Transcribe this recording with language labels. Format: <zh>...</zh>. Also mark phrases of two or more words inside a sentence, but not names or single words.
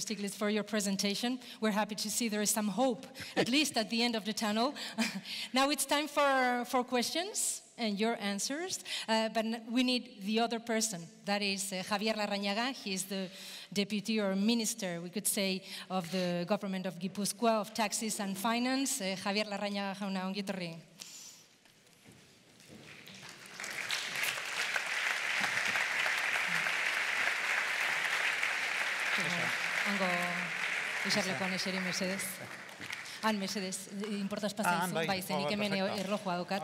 <en>Stiglitz, for your presentation. We're happy to see there is some hope, at least at the end of the tunnel. Now it's time for questions and your answers, but we need the other person. That is Javier Larrañaga. He is the deputy or minister, we could say, of the government of Gipuzkoa, of taxes and finance.</en> <eu>Javier Larrañaga, jauna, ongi etorri. Hango isarlekoan eseri, mesedez. Han, mesedez, importaz pasaizu, bai, zenik hemen erlojua daukat.</eu>